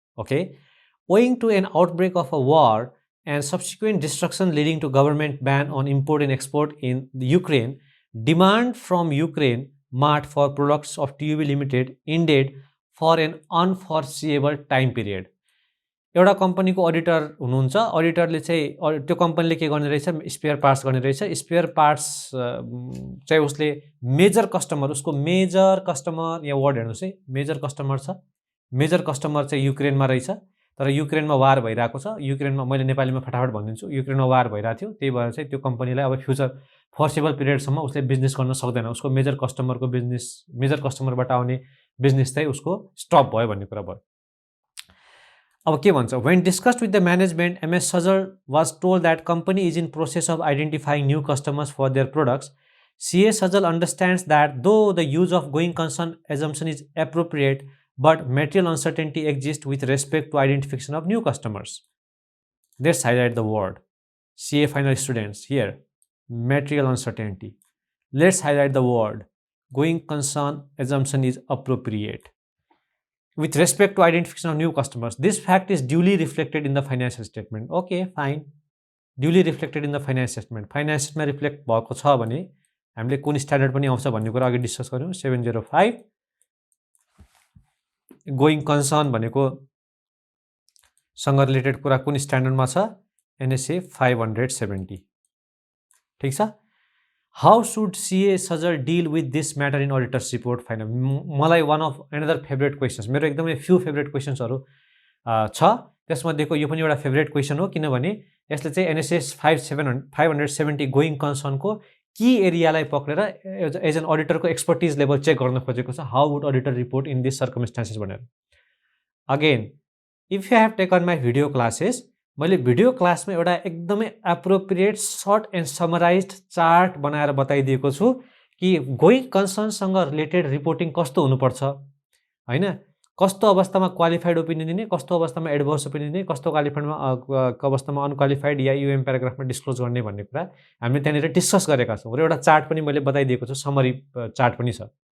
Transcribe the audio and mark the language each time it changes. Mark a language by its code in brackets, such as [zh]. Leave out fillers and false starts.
[en] Okay, owing to an outbreak of a war and subsequent destruction leading to government ban on import and export in the Ukraine, demand from Ukraine Mart for products of TUB Limited ended for an unforeseeable time period. [ne] एउटा कम्पनीको auditor हुनुहुन्छ, अडिटरले चाहिँ त्यो कम्पनीले के गर्ने रहेछ, spare parts गर्ने रहेछ। स्पेयर पार्ट्स चाहिँ उसले मेजर कस्टमर, उसको मेजर कस्टमर, यहाँ वर्ड हेर्नुहोस् है, मेजर कस्टमर छ। मेजर कस्टमर चाहिँ युक्रेनमा रहेछ, तर युक्रेनमा वार भइरहेको छ। युक्रेनमा, मैले नेपालीमा फटाफट भनिदिन्छु, युक्रेनमा वार भइरहेको थियो, त्यही भएर चाहिँ त्यो कम्पनीलाई अब फ्युचर फोर्सेबल पिरियडसम्म उसले बिजनेस गर्न सक्दैन। उसको मेजर कस्टमरको बिजनेस, मेजर कस्टमरबाट आउने बिजनेस चाहिँ उसको स्टप भयो भन्ने कुरा भयो। अब के भन्छ, [en] when discussed with the management, MS Sajal was told that company is in process of identifying new customers for their products. CA Sajal understands that though the use of going concern assumption is appropriate, but material uncertainty exists with respect to identification of new customers. Let's highlight the word. CA final students here, material uncertainty. Let's highlight the word. Going concern assumption is appropriate. With respect to identification of new customers, this fact is duly reflected in the financial statement. Okay, fine. Duly reflected in the financial statement. [ne] Financial statement reflect भएको छ भने हामीले कुन standard पनि आउँछ भन्ने कुरा अघि डिस्कस गर्यौं। 705 गोइङ कन्सर्न भनेको सँग रिलेटेड कुरा कुन स्ट्यान्डर्डमा छ, NSA 570। ठीक छ। [en] How should CA Sajal deal with this matter in auditor's report? [ne] Final मलाई [en] one of another favorite questions, [ne] मेरो एकदमै few favorite questions हरु छ, त्यसमध्येको यो पनि एउटा फेभरेट क्वेशन हो, किनभने यसले चाहिँ NSA 570 गोइङ कन्सर्न को की एरियालाई पक्रेर as an अडिटरको expertise level check गर्न खोजेको छ। [en] how would auditor report in this circumstances [ne] भनेर। Again, [en] if you have taken my video classes, [ne] मैले भिडियो क्लासमा एउटा एकदमै appropriate short and summarised chart बनाएर बताइदिएको छु कि गोइङ कन्सर्नसँग रिलेटेड रिपोर्टिङ कस्तो हुनुपर्छ, हैन, कस्तो अवस्थामा क्वालिफाइड ओपिनियन दिने, कस्तो अवस्थामा एडभर्स ओपिनियन दिने, कस्तो अवस्थामा अनक्वालिफाइड या यूएम प्याराग्राफमा डिस्क्लोज गर्ने भन्ने कुरा हामीले त्यहाँनिर डिस्कस गरेका छौँ र एउटा चार्ट पनि मैले बताइदिएको छु, समरी चार्ट पनि छ।